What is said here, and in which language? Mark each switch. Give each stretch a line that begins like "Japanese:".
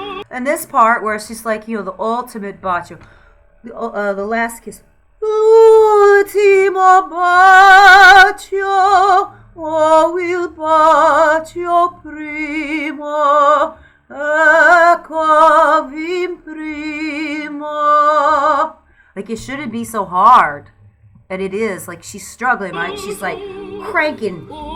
English: And this part where she's like, you know, the ultimate bacio, the last kiss.
Italian: Ultimo bacio, oh il bacio primo, ecco primo.
English: Like, it shouldn't be so hard. And it is. Like, she's struggling, right? She's like cranking.